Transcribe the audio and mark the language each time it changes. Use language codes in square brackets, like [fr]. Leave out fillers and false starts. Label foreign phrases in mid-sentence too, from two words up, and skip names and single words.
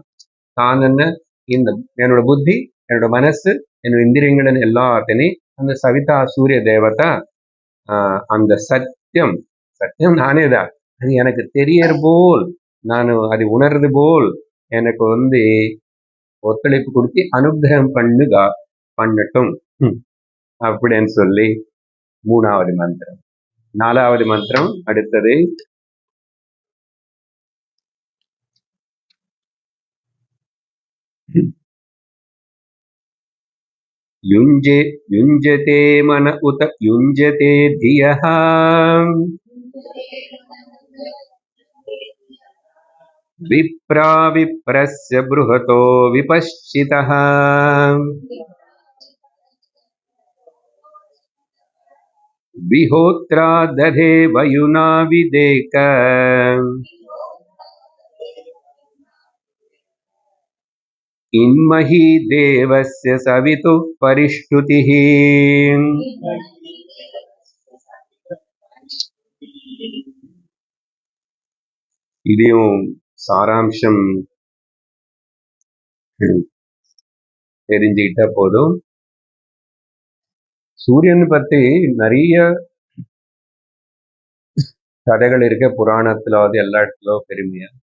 [ta] தானன்னு இந்த என்னோட புத்தி, என்னோட மனசு, என்னோட இந்திரியங்கள் எல்லாத்தையும் அந்த சவிதா சூரிய தேவதா அந்த சத்தியம் சத்தியம் நானே தான். அது எனக்கு தெரியற போல் நான் அது உணர்றது போல் எனக்கு ஒத்துழைப்பு கொடுத்து அனுகிரகம் பண்ணட்டும் அப்படின்னு சொல்லி 3வது மந்திரம். 4வது மந்திரம் அடுத்தது. [sa] युञ्जते मन उत युञ्जते धियः विप्रा विप्रस्य बृहतो विपश्चितः विहोत्रा दधे वयुना विदेक इन्मही देवस्य सवितुः परिष्टुतिः. [ta] இதையும் சாராம்சம் தெரிஞ்சுக்கிட்டா போதும். சூரியன் பத்தி நிறைய கதைகள் இருக்க புராணத்துல எல்லா இடத்துலயும் பெருமையா.